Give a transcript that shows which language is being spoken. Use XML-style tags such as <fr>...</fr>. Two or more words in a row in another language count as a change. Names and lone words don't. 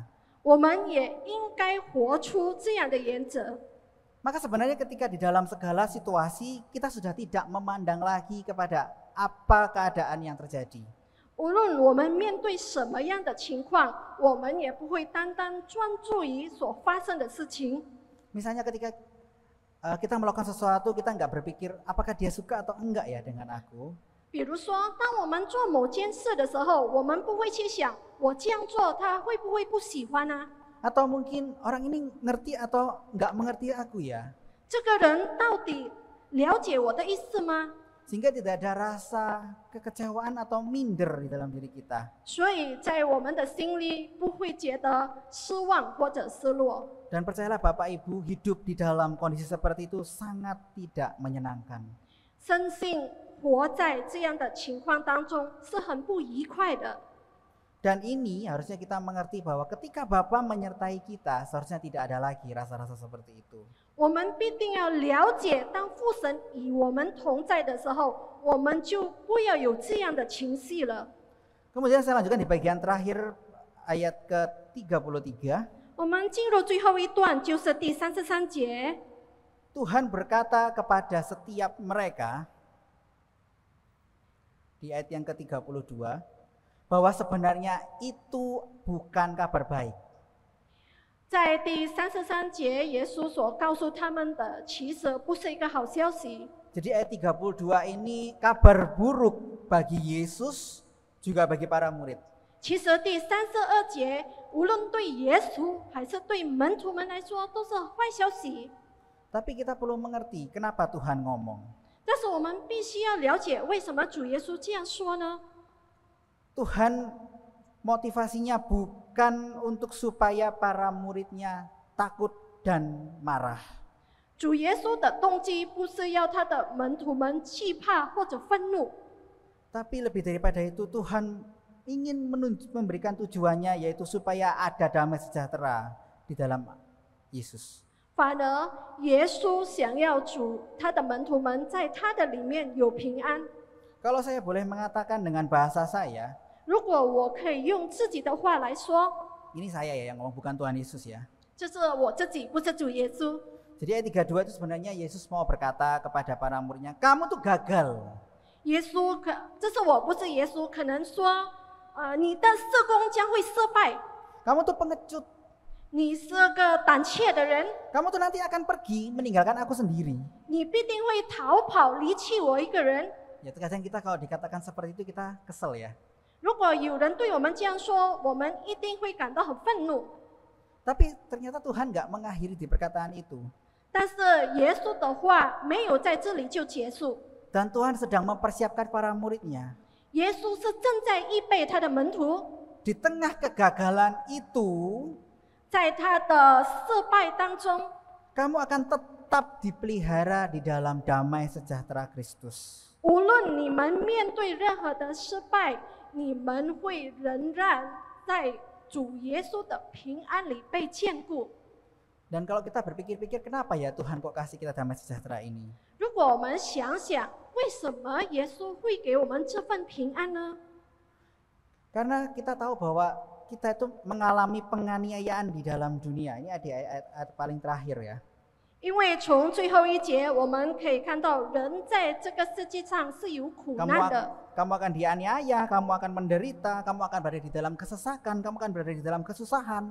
<zh>我们也应该活出这样的原则。</zh> <id>Maka sebenarnya ketika di dalam segala situasi kita sudah tidak memandang lagi kepada apa keadaan yang terjadi.</id> <zh>无论我们面对什么样的情况，我们也不会单单专注于所发生的事情。</zh> <id>Misalnya ketika kita melakukan sesuatu, kita nggak berpikir apakah dia suka atau enggak ya dengan aku.</id> <zh>比如说，当我们做某件事的时候，我们不会去想，我这样做他会不会不喜欢啊？</zh> <id>Atau mungkin orang ini ngerti atau nggak mengerti aku ya.</id> <zh>这个人到底了解我的意思吗？</zh> <id>Sehingga tidak ada rasa kekecewaan atau minder di dalam diri kita.</id> <zh>所以在我们的心里不会觉得失望或者失落。</zh> <id>Dan percayalah Bapak Ibu, hidup di dalam kondisi seperti itu sangat tidak menyenangkan.</id> <zh>深信活在这样的情况当中是很不愉快的。</zh> <id>Dan ini harusnya kita mengerti bahwa ketika Bapa menyertai kita, seharusnya tidak ada lagi rasa-rasa seperti itu.</id> <zh>我们必定要了解，当父神与我们同在的时候，我们就不要有这样的情绪了。</zh> <id>Kemudian saya lanjutkan di bagian terakhir ayat ke-33.</id> <zh>我们进入最后一段，就是第33节。</zh> <id>Tuhan berkata kepada setiap mereka di ayat yang ke-32 bahwa sebenarnya itu bukan kabar baik.</id> <zh>在第33节，耶稣所告诉他们的，其实不是一个好消息。</zh> <id>Jadi ayat 32 ini kabar buruk bagi Yesus juga bagi para murid.</id> <zh>其实第32节，无论对耶稣还是对门徒们来说，都是坏消息。</zh> <id>Tapi kita perlu mengerti kenapa Tuhan ngomong.</id> <zh>但是我们必须要了解，为什么主耶稣这样说呢？</zh> <id>Tuhan motivasinya bukan untuk supaya para muridnya takut dan marah.</id> <zh>主耶稣的动机不是要他的门徒们惧怕或者愤怒，</zh> <id>Tapi lebih daripada itu Tuhan ingin memberikan tujuannya, yaitu supaya ada damai sejahtera di dalam Yesus.</id> <zh>反而耶稣想要他的门徒们在他的里面有平安。</zh> <id>Kalau saya boleh mengatakan dengan bahasa saya,</id> <zh>如果我可以用自己的话来说，</zh> <id>ini saya ya yang ngomong, bukan Tuhan Yesus ya.</id> <zh>这是我自己，不是主耶稣。</zh> <id>Jadi ayat 32 itu sebenarnya Yesus mau berkata kepada para muridnya, kamu tuh gagal.</id> <zh>耶稣这是我，不是耶稣，可能说，你的事工将会失败，</zh> <id>Kamu tuh pengecut.</id> <zh>你是个胆怯的人，</zh> <id>Kamu tuh nanti akan pergi meninggalkan aku sendiri.</id> <zh>你必定会逃跑离弃我一个人。</zh> <id>Ya terkadang kita kalau dikatakan seperti itu kita kesel ya.</id> <zh>如果有人对我们这样说，我们一定会感到很愤怒。</zh> <id>Tapi ternyata Tuhan gak mengakhiri di perkataan itu.</id> <zh>但是耶稣的话没有在这里就结束，</zh> <id>Dan Tuhan sedang mempersiapkan para muridnya.</id> <zh>耶稣是正在预备他的门徒，</zh> <id>Di tengah kegagalan itu,</id> <zh>在他的失败当中，</zh> <id>kamu akan tetap dipelihara di dalam damai sejahtera Kristus.</id> <zh>无论你们面对任何的失败，你们会仍然在主耶稣的平安里被眷顾。</zh> <id>Dan kalau kita berpikir-pikir, kenapa ya Tuhan kok kasih kita damai sejahtera ini?</id> <zh>如果我们想想，为什么耶稣会给我们这份平安呢？</zh> <id>Karena kita tahu bahwa kita itu mengalami penganiayaan di dalam dunia. Ini ada ayat paling terakhir ya.</id> <zh>因为从最后一节我们可以看到，人在这个世界上是有苦难的。</zh> <id>Kamu akan dianiaya, kamu akan menderita, kamu akan berada di dalam kesesakan, kamu akan berada di dalam kesusahan.</id>